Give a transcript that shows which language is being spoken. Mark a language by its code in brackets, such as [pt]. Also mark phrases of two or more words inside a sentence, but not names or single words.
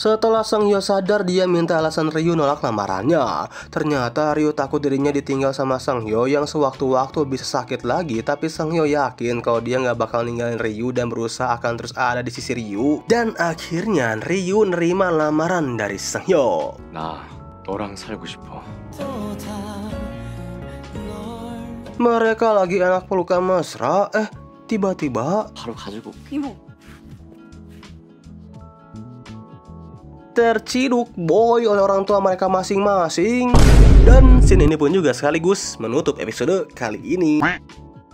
[id] Setelah Sanghyo sadar, dia minta alasan Ryu nolak lamarannya. Ternyata Ryu takut dirinya ditinggal sama Sanghyo yang sewaktu-waktu bisa sakit lagi. Tapi Sanghyo yakin kalau dia nggak bakal ninggalin Ryu dan berusaha akan terus ada di sisi Ryu. Dan akhirnya Ryu nerima lamaran dari Sanghyo. [ko] 나 너랑 살고 싶어. [id] Mereka lagi enak pelukan mesra. Tiba-tiba [ko] 바로 가지고. 이모. [id] terciduk boy oleh orang tua mereka masing-masing. Dan scene ini pun juga sekaligus menutup episode kali ini.